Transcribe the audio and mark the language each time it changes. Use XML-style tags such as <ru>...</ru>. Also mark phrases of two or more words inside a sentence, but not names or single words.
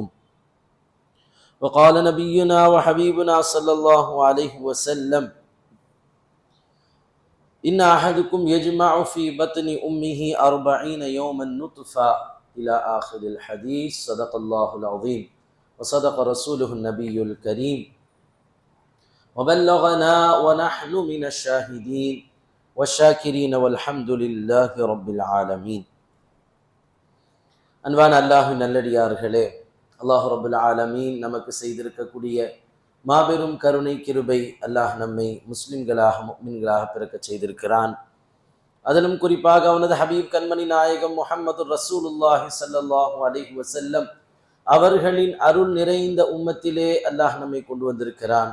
<ar>وقال نبينا وحبيبنا صلى الله عليه وسلم: إن أحدكم يجمع في بطن أمه 40 يوما نطفة إلى آخر الحديث. صدق الله العظيم وصدق رسوله النبي الكريم وبلغنا ونحن من الشاهدين والشاكرين والحمد لله رب العالمين.</ar> <ta>அன்பான அல்லாஹ்வின் நல்லடியார்களே, அல்லாஹ்</ta> <ar>رب العالمين</ar> <ta>நமக்கு செய்திருக்கக்கூடிய மாபெரும் கருணை கிருபை, அல்லாஹ் நம்மை முஸ்லிம்களாக முஃமின்களாக பிறக்க செய்திருக்கிறான். அதிலும் குறிப்பாக அவனது ஹபீப் கண்மணி நாயகம் முஹம்மது</ta> <ar>رسول الله صلى الله عليه وسلم</ar> <ta>அவர்களின் அருள் நிறைந்த உம்மத்திலே அல்லாஹ் நம்மை கொண்டு வந்திருக்கிறான்.</ta>